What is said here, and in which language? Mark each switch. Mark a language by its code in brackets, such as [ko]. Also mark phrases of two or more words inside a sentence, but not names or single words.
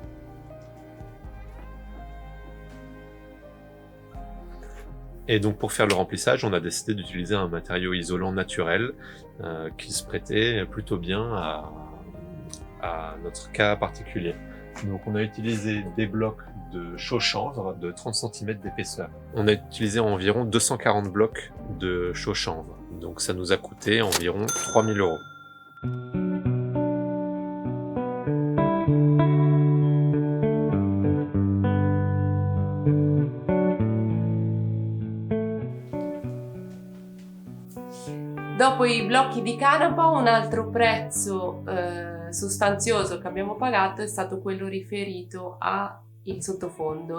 [fr] Et donc pour faire le remplissage, on a décidé d'utiliser un matériau isolant naturel qui se prêtait plutôt bien à notre cas particulier. Donc on a utilisé des blocs de chaux-chanvre de 30 cm d'épaisseur. On a utilisé environ 240 blocs de chaux-chanvre. Donc ça nous a coûté environ 3 000 €. [it] Dopo i blocchi di canapa, un altro prezzo sostanzioso che abbiamo pagato è stato quello riferito al sottofondo.